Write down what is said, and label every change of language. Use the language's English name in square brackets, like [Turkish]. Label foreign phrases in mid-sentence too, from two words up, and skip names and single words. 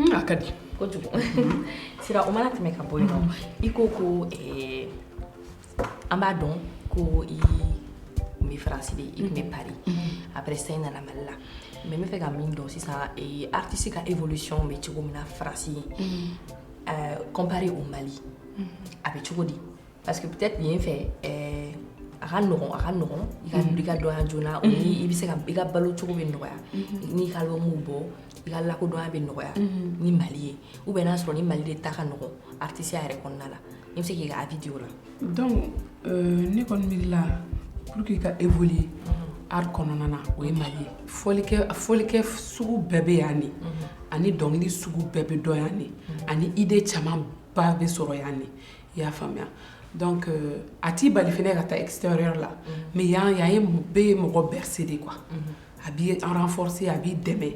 [Bambara] kadi kojugu sira o mana tɛmɛ ka bɔ yen nɔ i ko ko an b'a dɔn ko i kun bɛ faransi de i kun bɛ Paris [French] après ça [Bambara] i nana Mali la mais n bɛ fɛ ka min dɔn sisan artiste ka évolution bɛ cogo min na faransi [French] comparé au Mali [Bambara] a bɛ cogo di [French] parce que peut-être [Bambara] yen fɛ a ka nɔgɔn i ka dɔnya joona o ni i bɛ se ka i ka balo cogo bɛ nɔgɔya n'i ka lɔmuw bɔ i ka lakodɔnya bɛ nɔgɔya ni Mali ye [French] ou bien [Bambara] n'a sɔrɔ ni Mali de ta ka nɔgɔn artisiya yɛrɛ kɔnɔna la i bɛ se k'i ka avis di o la. donc ne kɔni miirila [French] pour que [Bambara] i ka évoluer art kɔnɔna na o ye Mali ye fɔlikɛ sugu bɛɛ bɛ yan ne ani dɔnkili sugu bɛɛ bɛ dɔn yan ne ani idée caman ba bɛ sɔrɔ yan ne i y'a faamuya donc a t'i bali fɛnɛ ka taa extérieur la mais yan ye bɛɛ mɔgɔ bercé de quoi a b'i renforcer a b'i dɛmɛ.